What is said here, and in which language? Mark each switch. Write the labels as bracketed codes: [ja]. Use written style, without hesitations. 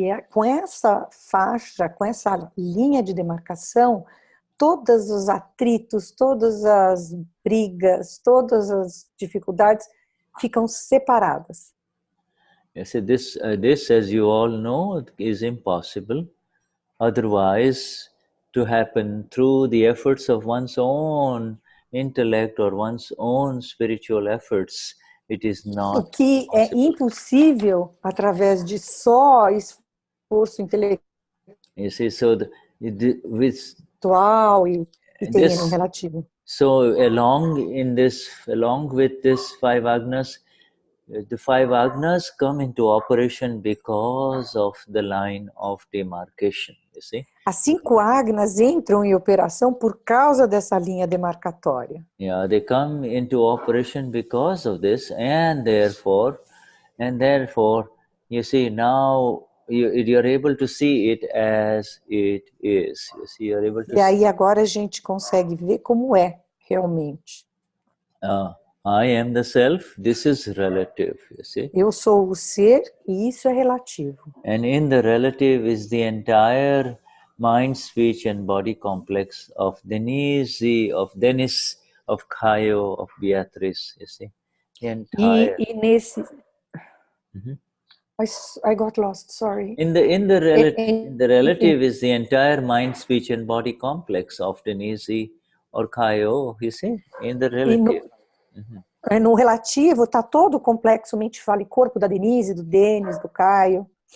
[pt] Com essa faixa, com essa linha de demarcação, todos os atritos, todas as brigas, todas as dificuldades ficam separadas. [en] You see, this, as you all know, is impossible. Otherwise, to happen through the efforts of one's own intellect or one's own spiritual efforts, it is not. [pt] O que [en] possible. [pt] É impossível através de só esforço intelectual [en] You see, so with [pt] e terreno relativo. [en] So along with this 5 Agnas, the 5 Agnas come into operation because of the line of demarcation, you see. [pt] As 5 Agnas entram em operação por causa dessa linha demarcatória. [en] Yeah, they come into operation because of this, and therefore, you see, now you're able to see it as it is. You see, you're able to. [pt] E aí agora a gente consegue ver como é realmente. [en] I am the self. This is relative. You see. [pt] Eu sou o ser e isso é relativo. [en] And in the relative is the entire mind, speech, and body complex of Denize, of Denize, of Caio, of Beatrice. You see, the entire. [pt] E nesse. [en] I got lost. Sorry. In the relative is the entire mind, speech, and body complex of Denize or Caio. You see, in the relative. [pt] No relativo está todo o complexo mente, fala e corpo da Denize, do Denize, do Caio.